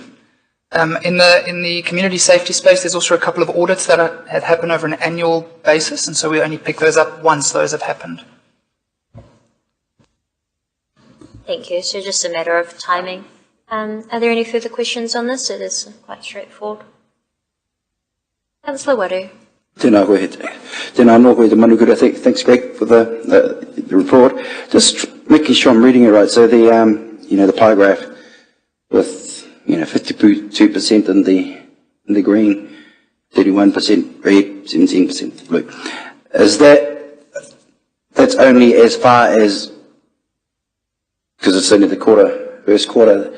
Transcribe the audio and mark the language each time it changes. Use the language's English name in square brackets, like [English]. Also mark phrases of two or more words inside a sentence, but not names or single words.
[English] In the community safety space, there's also a couple of audits that have happened over an annual basis, and so we only pick those up once those have happened. Thank you. So just a matter of timing. Are there any further questions on this? It is quite straightforward. Councillor Waru. [Māori] Tēnā koe he te. Tēnā anō koe te manukura. [English] Thanks, Greg, for the report. Just making sure I'm reading it right. So the the pie graph with 52% in the green, 31% red, 17% blue. Is that's only as far as, because it's only the first quarter.